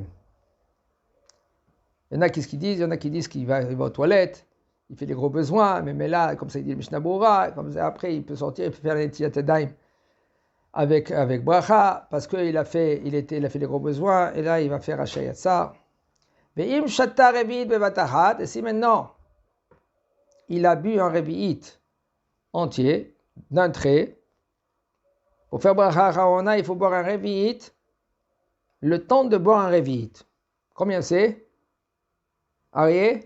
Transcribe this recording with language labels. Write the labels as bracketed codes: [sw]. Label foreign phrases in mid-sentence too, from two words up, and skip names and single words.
[fr] Il y en a qui disent, qu'il va aux toilettes, il fait des gros besoins, mais là, comme ça il dit le Mishnah Berurah, comme ça après il peut sortir, il peut faire la [he] netilat yadayim [fr] avec bracha, parce qu'il a fait des gros besoins, et là il va faire shayatsa. [he] ואם שתה רביעית בבת אחת, [fr] et si maintenant il a bu un revi'it entier, d'un trait, Pour faire [he] bracha acharona, [fr] il faut boire un revi'it. Le temps de boire un revi'it. Combien c'est? Arié?